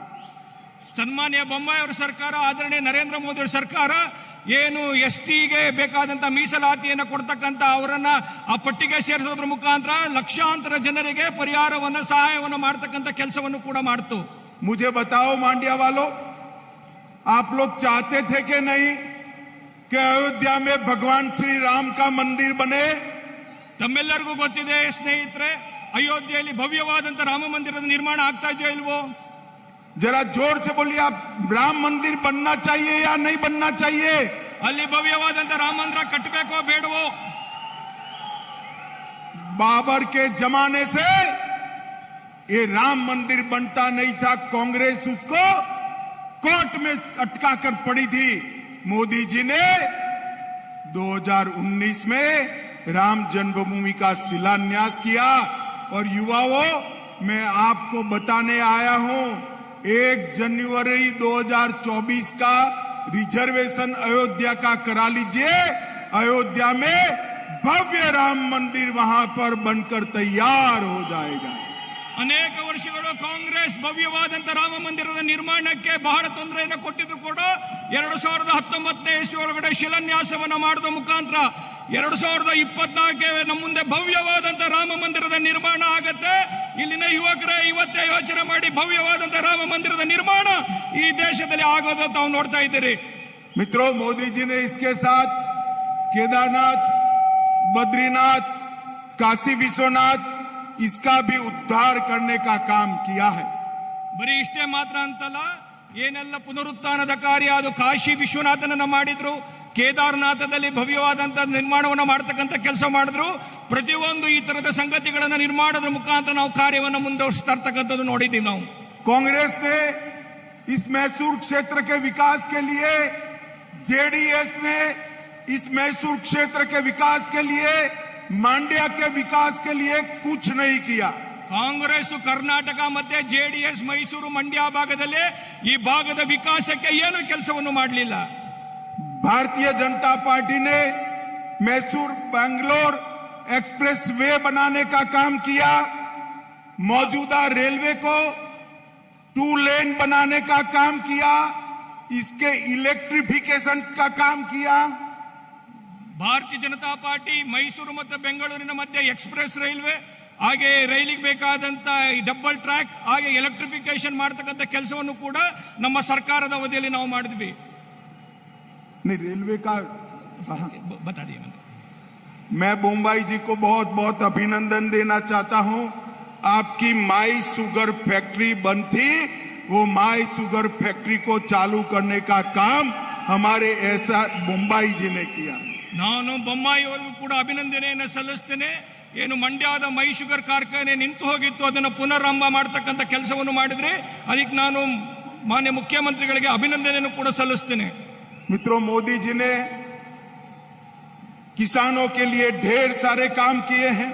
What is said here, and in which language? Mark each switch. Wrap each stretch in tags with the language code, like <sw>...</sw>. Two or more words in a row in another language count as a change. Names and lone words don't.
<kn>ಸನ್ಮಾನ್ಯ ಬೊಮ್ಮಾಯಿ ಅವರ ಸರ್ಕಾರ, ಆದರಣೀಯ ನರೇಂದ್ರ ಮೋದಿ ಅವರ ಸರ್ಕಾರ ಏನು ಎಸ್ಟಿಗೆ ಬೇಕಾದಂತ ಮೀಸಲಾತಿಯನ್ನು ಕೊಡ್ತಕ್ಕಂಥ ಅವರನ್ನ ಆ ಪಟ್ಟಿಗೆ ಸೇರಿಸೋದ್ರ ಮುಖಾಂತರ ಲಕ್ಷಾಂತರ ಜನರಿಗೆ ಪರಿಹಾರವನ್ನ, ಸಹಾಯವನ್ನ ಮಾಡತಕ್ಕಂಥ ಕೆಲಸವನ್ನು ಕೂಡ ಮಾಡ್ತು.</kn> <hi>मुझे बताओ मांड्या वालों, आप लोग चाहते थे कि नहीं कि अयोध्या में भगवान श्री राम का मंदिर बने?</hi> <kn>ತಮ್ಮೆಲ್ಲರಿಗೂ ಗೊತ್ತಿದೆ ಸ್ನೇಹಿತರೆ, ಅಯೋಧ್ಯೆಯಲ್ಲಿ ಭವ್ಯವಾದಂತ ರಾಮ ಮಂದಿರದ ನಿರ್ಮಾಣ ಆಗ್ತಾ ಇದೆಯೋ ಇಲ್ವೋ?</kn> <hi>जरा जोर से बोलिए, आप राम मंदिर बनना चाहिए या नहीं बनना चाहिए?</hi> <kn>ಅಲ್ಲಿ ಭವ್ಯವಾದಂತ ರಾಮ ಮಂದಿರ ಕಟ್ಟಬೇಕೋ ಬೇಡವೋ?</kn> <hi>बाबर के जमाने से ये राम मंदिर बनता नहीं था, कांग्रेस उसको कोर्ट में अटका कर पड़ी थी। मोदी जी ने 2019 में राम जन्मभूमि का शिलान्यास किया और युवाओं, मैं आपको बताने आया हूं, 1 जनवरी 2024 का रिजर्वेशन अयोध्या का करा लीजिए। अयोध्या में भव्य राम मंदिर वहां पर बनकर तैयार हो जाएगा।</hi> <kn>ಅನೇಕ ವರ್ಷಗಳು ಕಾಂಗ್ರೆಸ್ ಭವ್ಯವಾದಂತ ರಾಮ ಮಂದಿರದ ನಿರ್ಮಾಣಕ್ಕೆ ಬಹಳ ತೊಂದರೆಯನ್ನು ಕೊಟ್ಟಿದ್ರು ಕೂಡ 2019ನೇ ಇಸ್ವಿ ಒಳಗಡೆ ಶಿಲಾನ್ಯಾಸವನ್ನ ಮಾಡುವ ಮುಖಾಂತರ 2024ಕ್ಕೆ ನಮ್ಮ ಮುಂದೆ ಭವ್ಯವಾದಂತ ರಾಮ ಮಂದಿರದ ನಿರ್ಮಾಣ ಆಗತ್ತೆ. ಇಲ್ಲಿನ ಯುವಕರೇ ಇವತ್ತೇ ಯೋಚನೆ ಮಾಡಿ, ಭವ್ಯವಾದಂತ ರಾಮ ಮಂದಿರದ ನಿರ್ಮಾಣ ಈ ದೇಶದಲ್ಲಿ ಆಗೋದು ತಾವು ನೋಡ್ತಾ ಇದ್ದೀರಿ.</kn> <hi>मित्रों, मोदी जी ने इसके साथ केदारनाथ, बद्रीनाथ, काशी विश्वनाथ, इसका भी उद्धार करने का काम किया है।</hi> <kn>ಬರೀ ಇಷ್ಟೇ ಮಾತ್ರ ಅಂತಲ್ಲ, ಏನೆಲ್ಲ ಪುನರುತ್ಥಾನದ ಕಾರ್ಯ ಅದು ಕಾಶಿ ವಿಶ್ವನಾಥನನ್ನ ಮಾಡಿದ್ರು, ಕೇದಾರನಾಥದಲ್ಲಿ ಭವ್ಯವಾದಂತಹ ನಿರ್ಮಾಣವನ್ನು ಮಾಡತಕ್ಕಂಥ ಕೆಲಸ ಮಾಡಿದ್ರು. ಪ್ರತಿಯೊಂದು ಈ ತರದ ಸಂಗತಿಗಳನ್ನ ನಿರ್ಮಾಣದ ಮುಖಾಂತರ ನಾವು ಕಾರ್ಯವನ್ನು ಮುಂದುವರಿಸ್ತಾ ಇರ್ತಕ್ಕಂಥದ್ದು ನೋಡಿದ್ದೀವಿ ನಾವು.</kn> <hi>कांग्रेस ने इस मैसूर क्षेत्र के विकास के लिए, जेडीएस ने इस मैसूर क्षेत्र के विकास के लिए, मांड्या के विकास के लिए कुछ नहीं किया।</hi> <kn>ಕಾಂಗ್ರೆಸ್ ಕರ್ನಾಟಕ ಮತ್ತೆ ಜೆಡಿಎಸ್ ಮೈಸೂರು ಮಂಡ್ಯ ಭಾಗದಲ್ಲಿ ಈ ಭಾಗದ ವಿಕಾಸಕ್ಕೆ ಏನು ಕೆಲಸವನ್ನು ಮಾಡಲಿಲ್ಲ.</kn> <hi>भारतीय जनता पार्टी ने मैसूर बैंगलोर एक्सप्रेस वे बनाने का काम किया, मौजूदा रेलवे को 2 लेन बनाने का काम किया, इसके इलेक्ट्रिफिकेशन का काम किया।</hi> <kn>ಭಾರತೀಯ ಜನತಾ ಪಾರ್ಟಿ ಮೈಸೂರು ಮತ್ತು ಬೆಂಗಳೂರಿನ ಮಧ್ಯೆ ಎಕ್ಸ್ಪ್ರೆಸ್ ರೈಲ್ವೆ ಹಾಗೆ ರೈಲಿಗೆ ಬೇಕಾದಂತ ಈ</kn> <en>double track</en> <kn>ಹಾಗೆ ಎಲೆಕ್ಟ್ರಿಫಿಕೇಶನ್ ಮಾಡತಕ್ಕಂತ ಕೆಲಸವನ್ನು ಕೂಡ ನಮ್ಮ ಸರ್ಕಾರದ ಅವಧಿಯಲ್ಲಿ ನಾವು ಮಾಡಿದ್ವಿ।</kn> <hi>रेलवे का बता दिए मैंने। मैं मुंबई जी को बहुत बहुत अभिनंदन देना चाहता हूं। आपकी माई शुगर फैक्ट्री बंद थी, वो माई शुगर फैक्ट्री को चालू करने का काम हमारे ऐसा मुंबई जी ने किया।</hi> <kn>ನಾನು ಬೊಮ್ಮಾಯಿ ಅವರಿಗೂ ಕೂಡ ಅಭಿನಂದನೆಯನ್ನು ಸಲ್ಲಿಸ್ತೇನೆ। ಏನು ಮಂಡ್ಯದ ಮೈ ಶುಗರ್ ಕಾರ್ಖಾನೆ ನಿಂತು ಹೋಗಿತ್ತು, ಅದನ್ನು ಪುನರಾರಂಭ ಮಾಡತಕ್ಕಂತ ಕೆಲಸವನ್ನು ಮಾಡಿದ್ರೆ ಅದಕ್ಕೆ ನಾನು ಮಾನ್ಯ ಮುಖ್ಯಮಂತ್ರಿಗಳಿಗೆ ಅಭಿನಂದನೆಯನ್ನು ಕೂಡ ಸಲ್ಲಿಸ್ತೇನೆ।</kn> <hi>मित्रों, मोदी जी ने किसानों के लिए ढेर सारे काम किए हैं।</hi>